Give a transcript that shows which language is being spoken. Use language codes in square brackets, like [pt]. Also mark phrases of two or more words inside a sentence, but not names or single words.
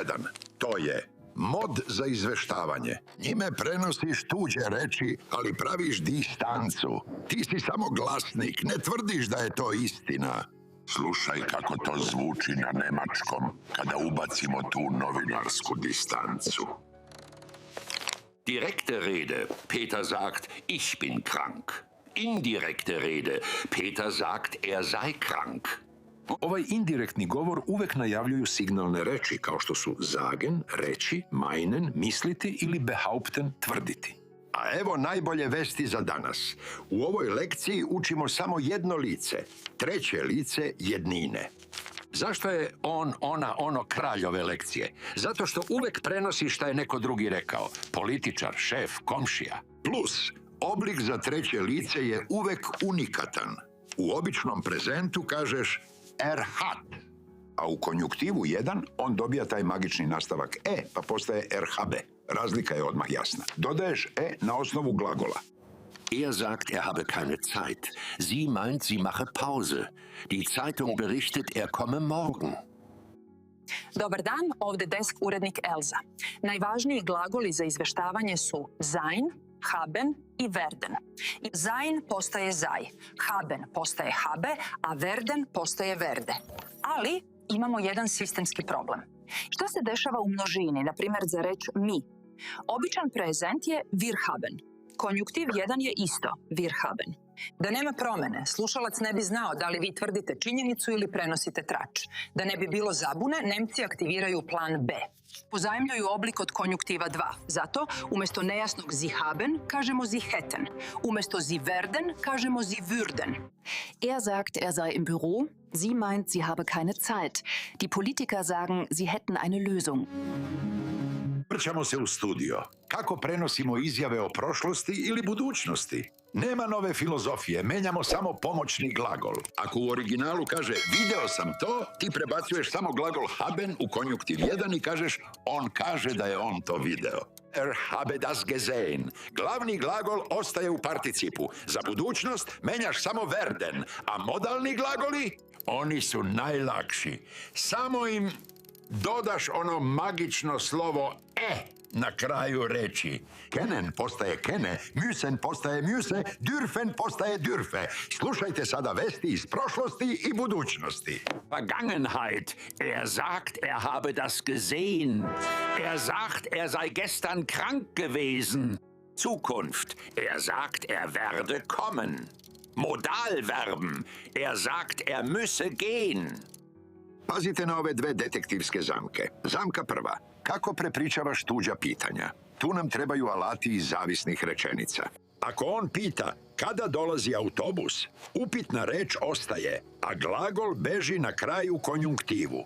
[sr] To je mod za izveštavanje. Njime prenosiš tuđe reči, ali praviš distancu. Ti si samo glasnik, ne tvrdiš da je to istina. Slušaj kako to zvuči na nemačkom kada ubacimo tu novinarsku distancu. [de] Direkte Rede, Peter sagt, ich bin krank. Indirekte Rede, Peter sagt, er sei krank. [sr] Ovaj indirektni govor uvek najavljuju signalne reči kao što su sagen, reći, meinen, misliti ili behaupten, tvrditi. A evo najbolje vesti za danas. U ovoj lekciji učimo samo jedno lice, treće lice jednine. Zašto je on, ona, ono kralj ove lekcije? Zato što uvek prenosi šta je neko drugi rekao. Političar, šef, komšija. Plus, oblik za treće lice je uvek unikatan. U običnom prezentu kažeš [de] er hat, [sr] a u konjuktivu 1 on dobija taj magični nastavak e, pa postaje [de] er habe. [sr] Razlika je odmah jasna. Dodaješ e na osnovu glagola. [de] Er sagt, er habe keine Zeit. Sie meint, sie mache Pause. Die Zeitung berichtet, er komme morgen. [sr] Dobar dan, ovde desk urednik Elza. Najvažniji glagoli za izveštavanje su sein, haben i werden. Sein postaje sei, haben postaje habe, a werden postaje werde. Ali imamo jedan sistemski problem. Šta se dešava u množini, na primjer za reč mi? Običan prezent je [de] wir haben. [sr] Konjuktiv 1 je isto, [de] wir haben. [sr] Da nema promene, slušalac ne bi znao da li vi tvrdite činjenicu ili prenosite trač. Da ne bi bilo zabune, Nemci aktiviraju plan B. Pozajemljuju oblik od konjuktiva 2. Zato, umjesto nejasnog [de] sie haben, [sr] kažemo [de] sie hätten. [sr] Umjesto [de] sie werden, [sr] kažemo [de] sie würden. Er sagt, er sei im Büro. Sie meint, sie habe keine Zeit. Die Politiker sagen, sie hätten eine Lösung. [sr] Vrćamo se u studio. Kako prenosimo izjave o prošlosti ili budućnosti? Nema nove filozofije, menjamo samo pomoćni glagol. Ako u originalu kaže video sam to, ti prebacuješ samo glagol haben u konjuktiv 1 i kažeš on kaže da je on to video. [de] Er habe das gesehen. [sr] Glavni glagol ostaje u participu. Za budućnost menjaš samo werden, a modalni glagoli, oni su najlakši. Samo im dodaš ono magično slovo e na kraju reči. Kennen postaje kene, müssen postaje müsse, dürfen postaje dürfe. Slušajte sada vesti iz prošlosti i budućnosti. [de] Vergangenheit. Er sagt, er habe das gesehen. Er sagt, er sei gestern krank gewesen. Zukunft. Er sagt, er werde kommen. Modalverben. Er sagt, er müsse gehen. [sr] Pazite na ove dve detektivske zamke. Zamka prva. Kako prepričavaš tuđa pitanja? Tu nam trebaju alati iz zavisnih rečenica. Ako on pita kada dolazi autobus, upitna reč ostaje, a glagol beži na kraju konjunktivu.